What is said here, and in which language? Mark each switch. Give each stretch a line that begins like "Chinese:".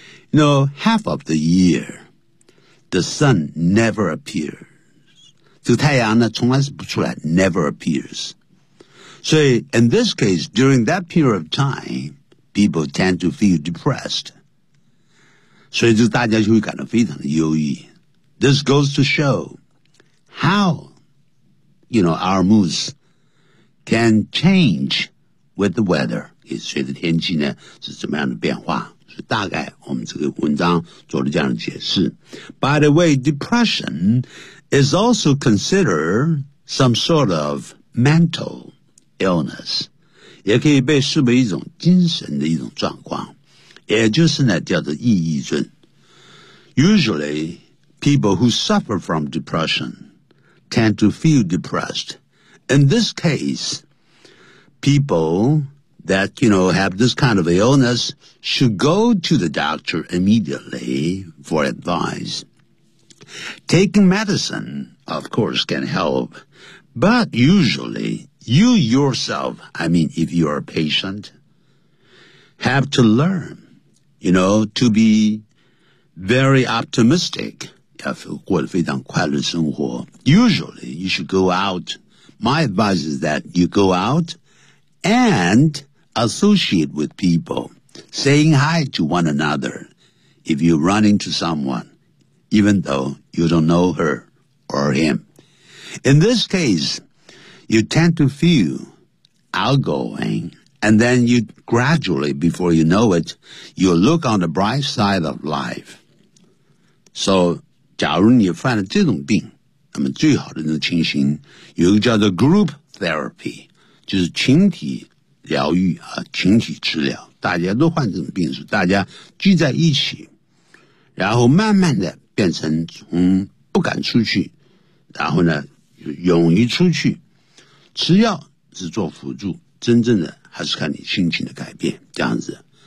English: You know, half of the year, the sun never appears.
Chinese: 这个太阳呢，从来是不出来
English: ，never appears. So in this case, during that period of time, people tend to feel depressed.
Chinese: 所以就大家就会感到非常的忧郁。
English: This goes to show how, you know, our moods can change with the weather.
Chinese: 也随着天气呢是怎么样的变化。是大概我们这个文章做了这样的解释。
English: By the way, depression is also considered some sort of mental illness，
Chinese: 也可以被视为一种精神的一种状况，也就是呢叫做抑郁症。
English: Usually, people who suffer from depression tend to feel depressed. In this case, people. That, you know, have this kind of illness should go to the doctor immediately for advice. Taking medicine, of course, can help. But usually, you yourself, I mean, if you are a patient, have to learn, you know, to be very optimistic.
Chinese: 要过得非常快乐的生活。
English: Usually, you should go out. My advice is that you go out andassociate with people, saying hi to one another if you run into someone, even though you don't know her or him. In this case, you tend to feel outgoing, and then you gradually, before you know it, you look on the bright side of life.
Chinese: So, 假如你犯了这种病，那么最好的那种情形，有一个叫做 group therapy, 就是群体疗愈啊，群体治疗，大家都患这种病时，大家聚在一起，然后慢慢的变成从不敢出去，然后呢勇于出去，吃药是做辅助，真正的还是看你心情的改变，这样子。